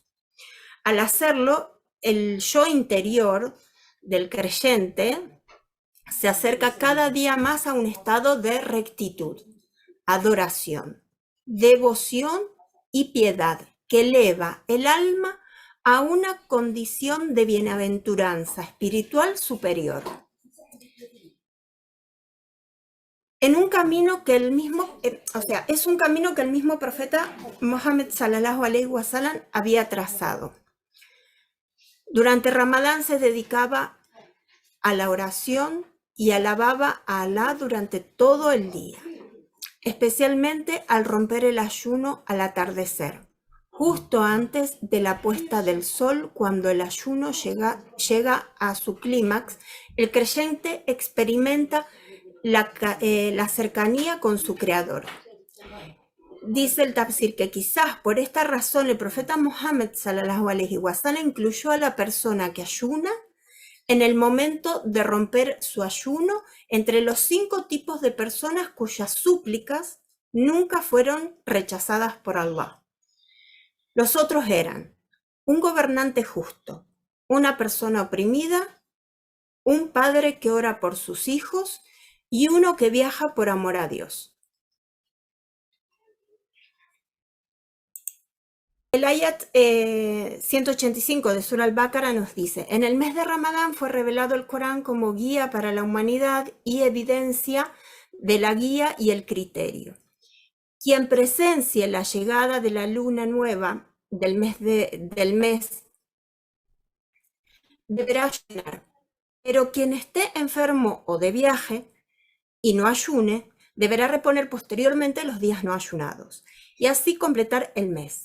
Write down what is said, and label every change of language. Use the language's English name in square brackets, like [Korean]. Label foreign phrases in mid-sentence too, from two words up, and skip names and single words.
[Spanish] Al hacerlo, el yo interior del creyente se acerca cada día más a un estado de rectitud, adoración, devoción y piedad que eleva el alma a una condición de bienaventuranza espiritual superior. En un camino que es un camino que el mismo profeta Mohammed [Arabic] صلى الله عليه وسلم [Spanish] había trazado. Durante Ramadán se dedicaba a la oración y alababa a Alá durante todo el día, especialmente al romper el ayuno al atardecer, justo antes de la puesta del sol. Cuando el ayuno llega a su clímax, el creyente experimenta la cercanía con su Creador. dice el tafsir que quizás por esta razón el profeta Muhammad [Arabic] صلى الله عليه وسلم [Spanish] incluyó a la persona que ayuna en el momento de romper su ayuno entre los 5 tipos de personas cuyas súplicas nunca fueron rechazadas por Allah. Los otros eran un gobernante justo, una persona oprimida, un padre que ora por sus hijos y uno que viaja por amor a Dios. El ayat 185 de Surah al-Baqarah nos dice: en el mes de Ramadán fue revelado el Corán como guía para la humanidad y evidencia de la guía y el criterio. Quien presencie la llegada de la luna nueva del mes deberá ayunar, pero quien esté enfermo o de viaje y no ayune, deberá reponer posteriormente los días no ayunados, y así completar el mes.